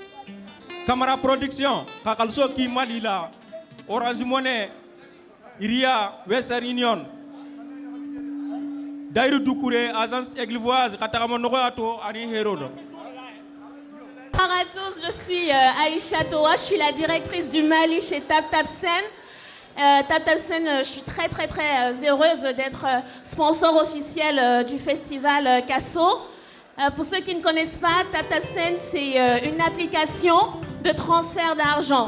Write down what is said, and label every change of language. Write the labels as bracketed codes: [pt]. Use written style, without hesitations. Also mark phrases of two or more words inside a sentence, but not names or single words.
[fr] Camara Production, Kakalso Ki Malila, Orange Money, Iria, Western Union, Daïrou Doukouré, Agence Églivoise, Kataramon Ato, Ani Hérodo. Bonjour à tous, je suis Aïcha Toa, je suis la directrice du Mali chez Tap Sen. Tap Sen, je suis très heureuse d'être sponsor officiel du festival Kasso. Pour ceux qui ne connaissent pas, Tap Sen, c'est une application de transfert d'argent.